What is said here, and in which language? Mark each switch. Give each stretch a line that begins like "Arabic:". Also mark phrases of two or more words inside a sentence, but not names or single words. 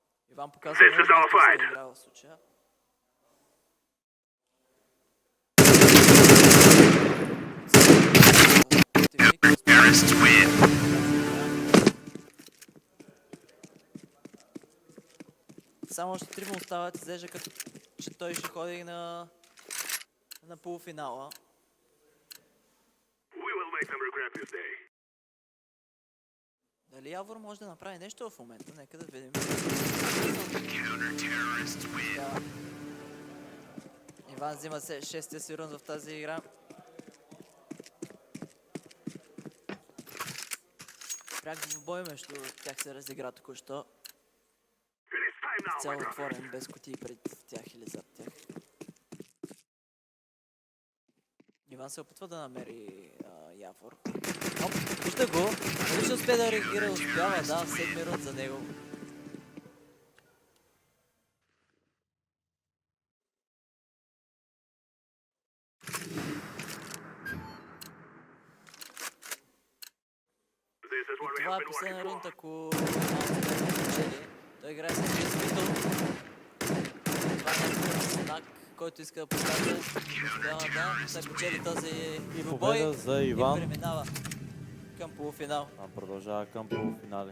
Bulgarian: Иван показва
English: This is
Bulgarian: много
English: our
Bulgarian: мастерска
English: fight.
Bulgarian: игра в случая.
English: Terrorists win.
Bulgarian: Само още трима остават, изглежда като че той ще ходи на полуфинала.
English: We will make them regret this day.
Bulgarian: Дали Явор може да направи нещо в момента? Нека да видим.
English: Counter-terrorists win.
Bulgarian: Да. Иван взима се шестия си рунд в тази игра. Пряк в бой между тях се разигра току-що.
English: It is time now,
Bulgarian: Цял
English: my brother.
Bulgarian: отворен, без кутии пред тях или зад тях. Иван се опитва да намери Явор. Оп, вижда го. Дали ще успее да реагира? Успява, да, седми рунд за него.
English: This is what we
Bulgarian: Това
English: have
Bulgarian: е
English: been working
Bulgarian: последния рунд,
English: for.
Bulgarian: ако малко не спечели. Той играе с Крисвито. Това е някакъв знак, който иска да покаже. Успява да се печели този двубой Победа за и Иван. преминава към полуфинал. Продължава към полуфинали.